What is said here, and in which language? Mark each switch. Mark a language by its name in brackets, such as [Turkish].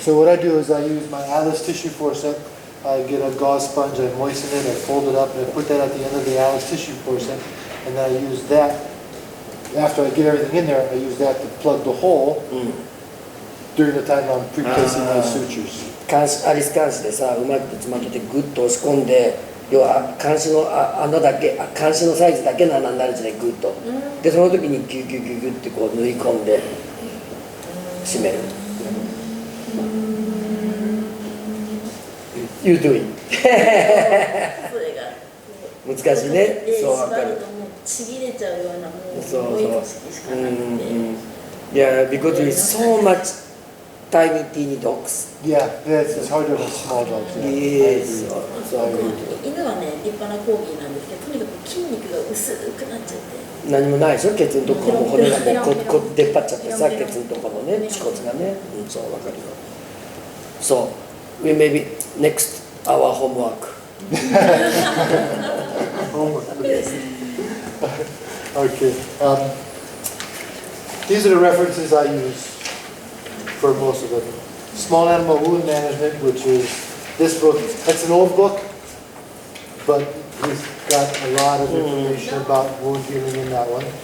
[English] So what I do is I use my Alice tissue forceps. I get a gauze sponge, I moisten it, I fold it up, and I put that at the end of the Alice tissue forceps, and then I use that. After I get everything in there, I use that to plug the hole during the time I'm pre-placing my sutures. [Japanese] アリス監視でさ、うまくつまんでてグッと押し込んで、要は監視の穴だけ、監視のサイズだけの穴になるんじゃない、グッと。で、その時にギュギュギュギュってこう縫い込んで締める。 [English] You do it. [Japanese] それが難しいね。そうわかる。縛るともうちぎれちゃうようなもうそう重い組織しかなくて。 [English] Yeah, because with so much tiny teeny dogs. Yeah, it's harder with small dogs. Yeah. Yes. I agree. [Japanese] 犬はね立派なコーギーなんですけど、とにかく筋肉が薄くなっちゃって。何もないでしょ、ケツのところも骨がもう出っ張っちゃってさ、ケツのところのね、恥骨がね。そうわかるよ。 [English] So, we maybe next our homework. Okay. These are the references I use for most of them. Small Animal Wound Management, which is this book. That's an old book, but he's got a lot of information about wound healing in that one.